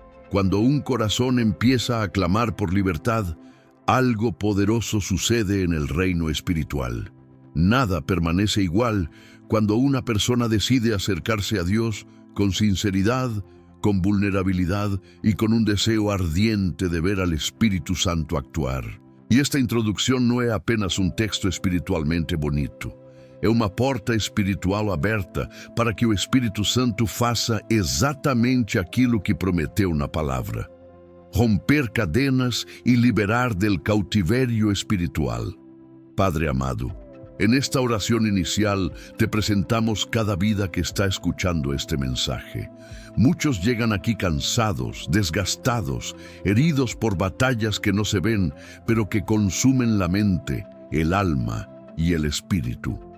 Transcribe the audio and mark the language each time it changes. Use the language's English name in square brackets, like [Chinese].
[Spanish] Cuando un corazón empieza a clamar por libertad, algo poderoso sucede en el reino espiritual. Nada permanece igual cuando una persona decide acercarse a Dios con sinceridad, con vulnerabilidad y con un deseo ardiente de ver al Espíritu Santo actuar. [Portuguese] E esta introdução não é apenas um texto espiritualmente bonito. É uma porta espiritual aberta para que o Espírito Santo faça exatamente aquilo que prometeu na palavra: [Spanish] romper cadenas [Portuguese] e [Spanish] liberar del cautiverio espiritual. Padre amado, en esta oración inicial te presentamos cada vida que está escuchando este mensaje. Muchos llegan aquí cansados, desgastados, heridos por batallas que no se ven, pero que consumen la mente, el alma y el espíritu.